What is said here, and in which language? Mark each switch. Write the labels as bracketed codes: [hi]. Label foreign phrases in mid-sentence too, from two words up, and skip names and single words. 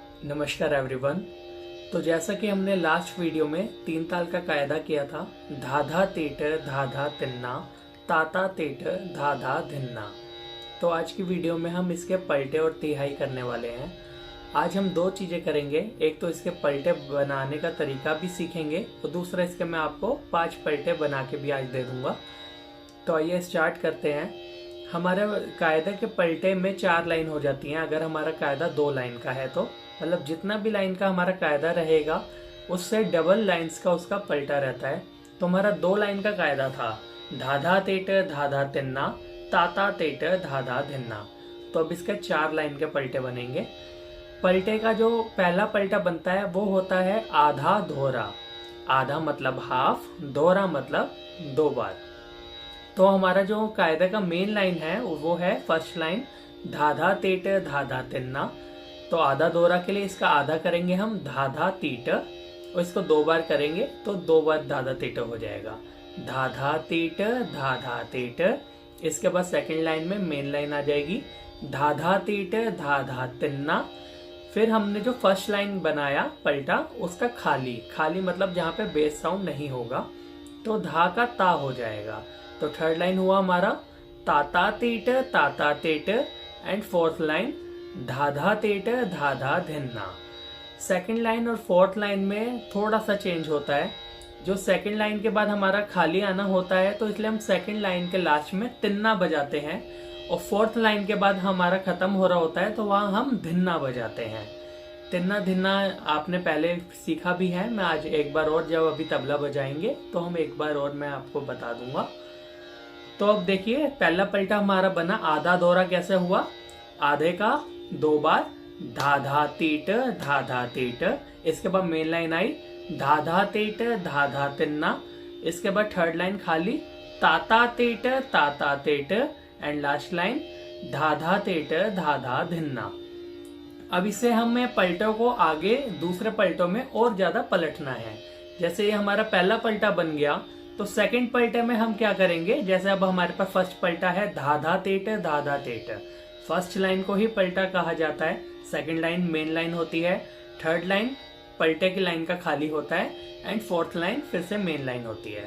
[hi] नमस्कार एवरीवन। तो जैसा कि हमने [en] last video [hi] में तीन ताल का कायदा किया था, धा धा तेट धा धा तिन्ना, ताता तेट धा धा धिन्ना। तो आज की वीडियो में हम इसके पलटे और तिहाई करने वाले हैं। आज हम दो चीज़ें करेंगे, एक तो इसके पलटे बनाने का तरीका भी सीखेंगे और दूसरा इसके मैं आपको 5 पलटे बना के भी आज दे दूंगा। तो आइए स्टार्ट करते हैं। हमारे कायदे के पलटे में 4 लाइन हो जाती हैं अगर हमारा कायदा 2 लाइन का है, तो मतलब जितना भी लाइन का हमारा कायदा रहेगा उससे [en] double lines [hi] का उसका पलटा रहता है। तो हमारा 2 लाइन का कायदा था, धाधा तेट धाधा तिन्ना, ताता तेट धाधा धिन्ना। तो अब इसके 4 लाइन के पलटे बनेंगे। पलटे का जो पहला पलटा बनता है वो होता है आधा दोहरा। आधा मतलब हाफ, दोहरा मतलब 2 बार। तो हमारा जो कायदे का [en] main line [hi] है वो है [en] first line, [hi] धाधा तेट धाधा तिन्ना। तो आधा दोहरा के लिए इसका आधा करेंगे हम धाधा तीट और इसको 2 बार करेंगे तो 2 बार धाधा तीट हो जाएगा, धाधा तीट धाधा तीट। इसके बाद [en] second line [hi] में [en] main line [hi] आ जाएगी, धाधा तीट धाधा तिन्ना। फिर हमने जो [en] first line [hi] बनाया पलटा उसका खाली, खाली मतलब जहाँ पे [en] base sound [hi] नहीं होगा, तो धा का ता हो जाएगा। तो [en] third line [hi] हुआ हमारा ताता तेट [en] and fourth line [hi] धाधा तेट धाधा धिन्ना। [en] second line [hi] और [en] fourth line [hi] में थोड़ा सा चेंज होता है। जो [en] second line [hi] के बाद हमारा खाली आना होता है तो इसलिए हम [en] second line [hi] के लास्ट में तिन्ना बजाते हैं, और [en] fourth line [hi] के बाद हमारा खत्म हो रहा होता है तो वहां हम धिन्ना बजाते हैं। तिन्ना धिन्ना आपने पहले सीखा भी है, मैं आज एक बार और, जब अभी तबला बजाएंगे तो हम एक बार और मैं आपको बता दूंगा। तो अब देखिए पहला पलटा हमारा बना, आधा दोहरा कैसे हुआ, आधे का 2 बार धाधा तीट धाधा तीट। इसके बाद [en] main line [hi] आई धाधा तेट धाधा तिन्ना। इसके बाद [en] third line [hi] खाली ताता तेट [en] and last line [hi] धाधा तेट धाधा धिन्ना। अब इसे हमें पलटों को आगे दूसरे पलटों में और ज्यादा पलटना है। जैसे ये हमारा पहला पलटा बन गया तो सेकंड पलटे में हम क्या करेंगे, जैसे अब हमारे पास फर्स्ट पलटा है धाधा तेट। [en] first line [hi] को ही पलटा कहा जाता है, [en] second line main line [hi] होती है, [en] third line [hi] पलटे की लाइन का खाली होता है [en] and fourth line [hi] फिर से [en] main line [hi] होती है।